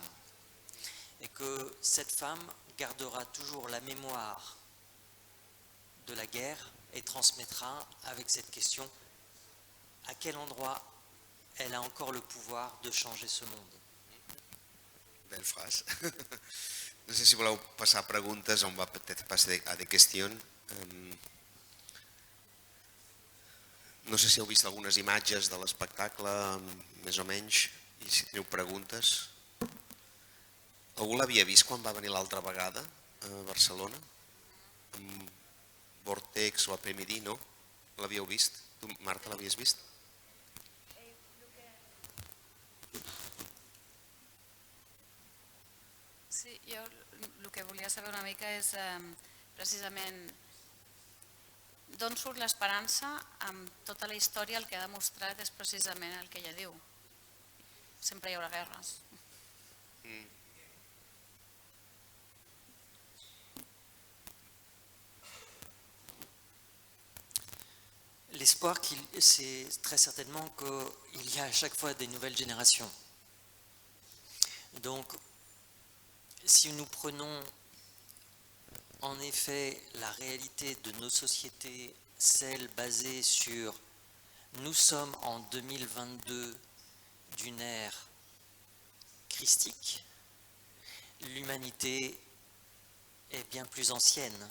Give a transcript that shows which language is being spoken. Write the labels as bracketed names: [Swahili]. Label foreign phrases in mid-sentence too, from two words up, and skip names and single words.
[French] Et que cette femme gardera toujours la mémoire de la guerre et transmettra avec cette question à quel endroit elle a encore le pouvoir de changer ce monde. Belle frase. [Catalan] No sé si voleu passar a preguntes o [French] on va peut-être passer a des qüestions. [Catalan] No sé si heu vist algunes imatges de l'espectacle, més o menys, i si teniu preguntes. Algú l'havia vist quan va venir l'altra vegada a Barcelona? Amb Vortex o Apremidi, no? L'havíeu vist? Tu, Marta, l'havies vist? Sí, jo el que volia saber una mica és precisament d'on surt l'esperança amb tota la història. El que ha demostrat és precisament el que ella diu. Sempre hi haurà guerres. [French] L'espoir, c'est très certainement qu'il y a à chaque fois des nouvelles générations. Donc, si nous prenons en effet la réalité de nos sociétés, celle basée sur nous sommes en 2022 d'une ère christique, l'humanité est bien plus ancienne.